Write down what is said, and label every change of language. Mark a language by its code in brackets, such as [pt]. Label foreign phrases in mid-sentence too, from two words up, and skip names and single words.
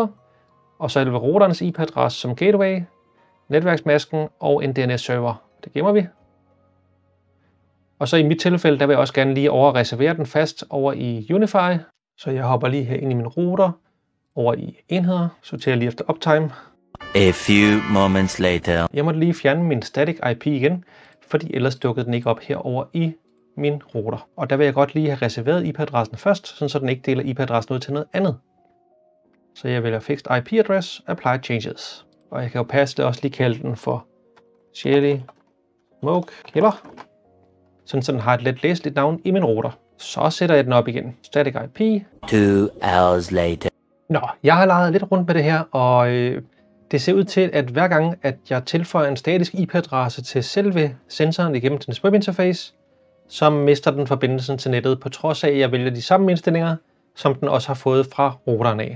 [da] Og så er det ved routerens IP-adresse som gateway, netværksmasken og en DNS-server. Det gemmer vi. Og så i mit tilfælde, der vil jeg også gerne lige [en] overreservere den [da] fast over i Unify. Så jeg hopper lige her ind i min router, over i enheder, sorterer lige efter uptime. [en] A few moments later. [da] Jeg måtte lige fjerne min static IP igen, fordi ellers dukkede den ikke op herover i min router. Og der vil jeg godt lige have reserveret IP-adressen først, så den ikke deler IP-adressen ud til noget andet. Så jeg vælger [en] Fixed IP Address, Apply Changes. [da] Og jeg kan jo passe det også lige kalde den for [en] Shelly Smoke Killer. [da] Sådan så den har et let læseligt navn i min router. Så sætter jeg den op igen. [en] Static IP. 2 hours later. [da] Nå, jeg har leget lidt rundt med det her, og det ser ud til, at hver gang, at jeg tilføjer en statisk IP-adresse til selve sensoren igennem dens webinterface, så mister den forbindelsen til nettet, på trods af, at jeg vælger de samme indstillinger, som den også har fået fra routeren af.